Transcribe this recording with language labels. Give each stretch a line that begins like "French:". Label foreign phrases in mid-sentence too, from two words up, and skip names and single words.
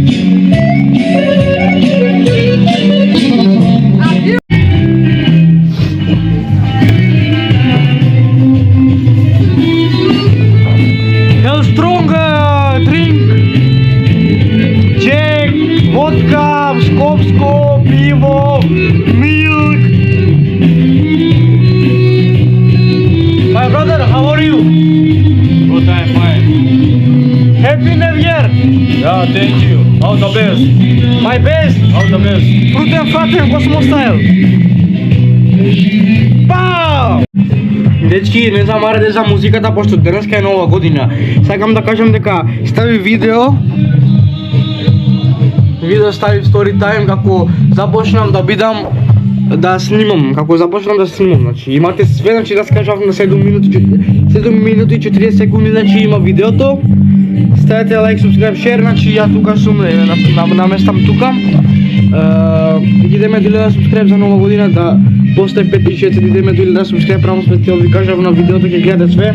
English: Strong drink, Jack, vodka, Skopsko, pivo, milk. My brother, how are you? Good, I'm fine. Happy New Year! Yeah, thank you. All the best. My best! All the best. Fruit and Frater, Cosmo style! Пау!
Macedonian: Дечки, не замарете за музиката, пошто денеска е нова година. Сакам да кажам дека стави видео стави story time како започнам да бидам да снимам, значи имате све, значи да скажав на 7 минути и 40 секунди, значи има видеото. Ставете лайк,
English: subscribe, share,
Macedonian: значи ја тука сум, наместам тука. Идеме до 1000 subscribe за нова година, да после 5-6 идеме до 1000 subscribe, правно специјал ви кажав на видеото, ќе гледате све.